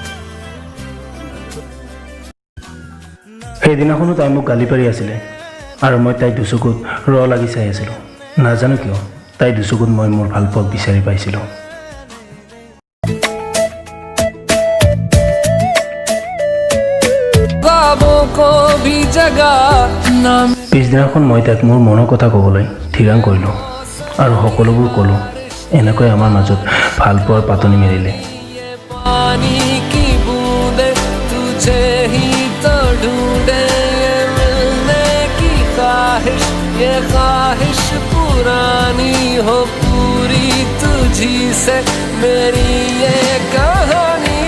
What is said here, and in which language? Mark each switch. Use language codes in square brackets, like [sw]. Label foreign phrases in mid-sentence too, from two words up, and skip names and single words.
[as] সেইদিনাখনো তাই মোক গালি পাৰি আছিলে আৰু মই তাই দুচকুত লাগি চাই আছিলোঁ নাজানো কিয় তাই দুচকুত মই মোৰ ভাল পোৱাক বিচাৰি পাইছিলোঁ পিছদিনাখন মই তাইক মোৰ মনৰ কথা ক'বলৈ ঠিৰাং কৰিলোঁ আৰু সকলোবোৰ ক'লোঁ এনেকৈ আমাৰ মাজত ভাল পোৱাৰ পাতনি মেলিলে [hi] पानी की बूंदे तुझे ही तो ढूंढे मिलने की ख्वाहिश ये ख्वाहिश पुरानी हो पूरी तुझी से मेरी ये कहानी